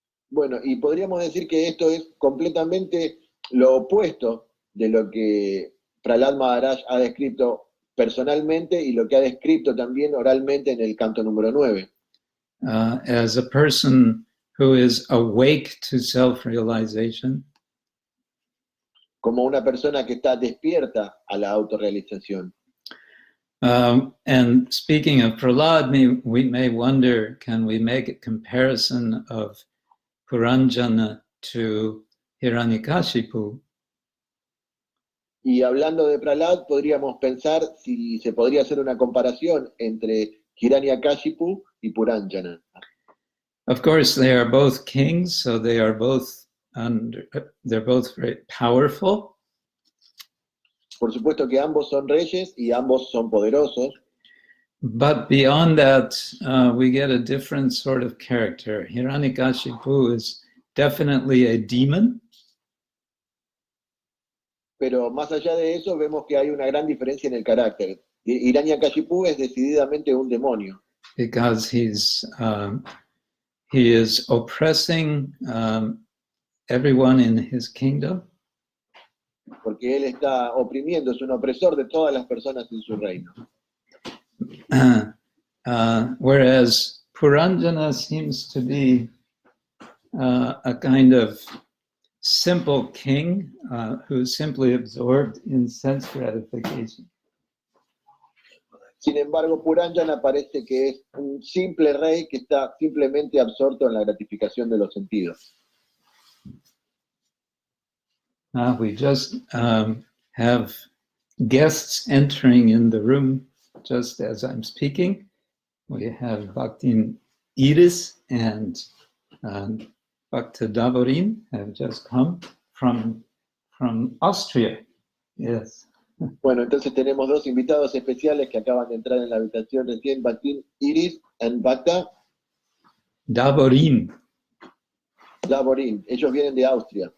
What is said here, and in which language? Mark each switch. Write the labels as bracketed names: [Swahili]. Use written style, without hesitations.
[Spanish] Bueno, y podríamos decir que esto es completamente lo opuesto de lo que Prahlad Maharaj ha descrito personalmente y lo que ha descrito también oralmente en el canto número 9. [English] As a person who is awake to self-realization. [Spanish] Como una persona que está despierta a la autorrealización. [English] And speaking of Prahlad, we may wonder, can we make a comparison of Puranjana to Hiranyakashipu? [Spanish] Y hablando de Prahlad, podríamos pensar si se podría hacer una comparación entre Hiranyakashipu y Puranjana. [English] Of course, they are both kings, so they are both they're both very powerful. [Spanish] Por supuesto que ambos son reyes y ambos son poderosos. [English] But beyond that, we get a different sort of character. Hiranyakashipu is definitely a demon. [Spanish] Pero más allá de eso, vemos que hay una gran diferencia en el carácter. Hiranyakashipu es decididamente un demonio. [English] Because he is oppressing everyone in his kingdom. [Spanish] Porque él está oprimiendo, es un opresor de todas las personas en su reino. [English] Whereas Puranjana seems to be a kind of simple king who's simply absorbed in sense gratification. [Spanish] Sin embargo, Puranjana parece que es un simple rey que está simplemente absorto en la gratificación de los sentidos. [English] We just have guests entering in the room just as I'm speaking. We have Bhakti Iris and Bhakti Davorin have just come from Austria. Yes. [Spanish] Bueno, entonces tenemos dos invitados especiales que acaban de entrar en la habitación recién, Bhakti Iris y Bhakta Davorin. Davorin. Ellos vienen de Austria.